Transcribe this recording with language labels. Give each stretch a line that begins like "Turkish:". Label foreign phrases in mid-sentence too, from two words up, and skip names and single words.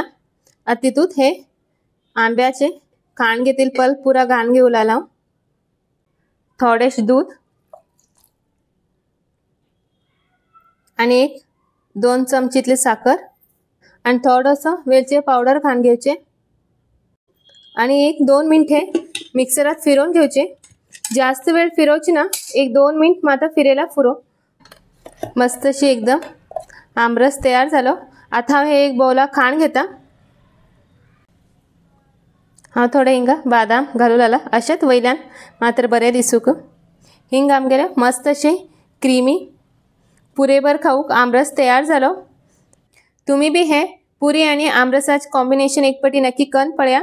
Konkani: आता तितूत हे आंब्याचे खाण घेतील पल्प पूरा घाण घेऊ लागला। थोडेश दूध आणि 1-2 चमचीतले साखर आणि थोडंसं वेलची पावडर खाण घेवचे आणि 1-2 मिनिट हे मिक्सरात फिरवून घेवचे। जास्त वेळ फिरवची ना, 1-2 मिनिट मात्र फिरेला पुरो। मस्त अशी एकदम आमरस तयार झालो। आता हे एक बाउला खाण घेता। हाँ थोडे हिंगा बादाम घालू लागला अशेच वयल्यान मात्र बरे दिसूक। हिंग आमगेले मस्त अशी क्रीमी पुरेभर खाऊक आमरस तयार झालो। तुम्ही बी हे पुरी आणि आमरसाचे कॉम्बिनेशन एक पटी नक्की कन पळया।